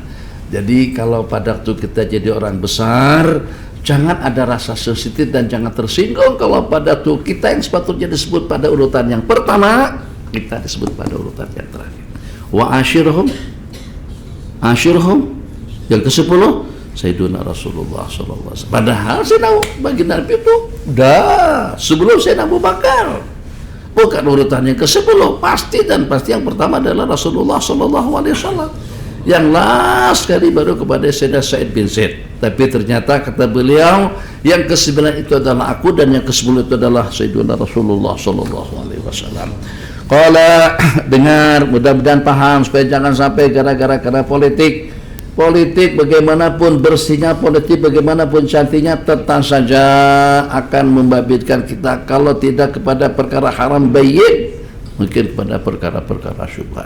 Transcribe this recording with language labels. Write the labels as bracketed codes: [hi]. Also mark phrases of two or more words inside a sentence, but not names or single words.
[ms] Jadi kalau pada waktu kita jadi orang besar, jangan ada rasa sensitif dan jangan tersinggung kalau pada tuh kita yang sepatutnya disebut pada urutan yang pertama, kita disebut pada urutan yang terakhir. [ar] وعاشرهم [ms] yang ke-10 Sayyidina Rasulullah [ar] صلى الله عليه وسلم. [ms] Padahal Sayyidina baginda Nabi itu dah sebelum Sayyidina Abu Bakar. Bukan urutan yang ke-10, pasti yang pertama adalah Rasulullah [ar] صلى الله عليه وسلم. [ms] Yang last sekali baru kepada Sayyidina Sa'id bin Zaid. Tapi ternyata kata beliau, yang ke-9 itu adalah aku dan yang ke-10 itu adalah Sayyidina Rasulullah [ar] صلى الله عليه وسلم. [ms] Qala, dengar, mudah-mudahan paham supaya jangan sampai gara-gara politik. Politik bagaimanapun bersihnya, politik bagaimanapun cantiknya, tetap saja akan membabitkan kita kalau tidak kepada perkara [ar] حرام بين, [ms] mungkin kepada perkara-perkara syubhat.